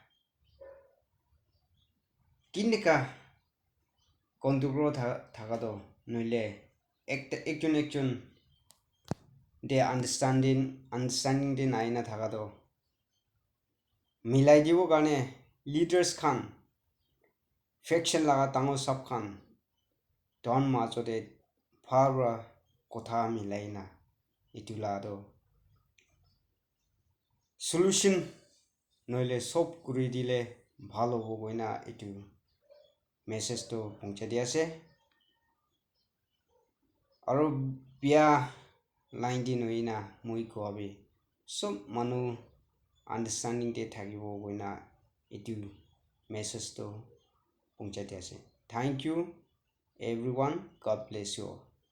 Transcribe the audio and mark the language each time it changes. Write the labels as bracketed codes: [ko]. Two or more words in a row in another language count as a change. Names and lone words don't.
[nag] কিনেকা কন্ট্রোল থাকা তো নইলে একজন দে আন্ডারস্ট্যান্ডিং দে নাই না থাকা তো মিলাই দিব কারণে লিডার্স খান ফ্যাকশন লাগা তাঙ্গো সব খান don majode phara kotha milaina itulado solution noile sob kuri dile bhalo hoboina itu message to pungcha di ase aro bia line din hoina mui ko abi sob manu understanding de thagibo hoina itu message to pungcha di ase [en] thank you everyone god bless you all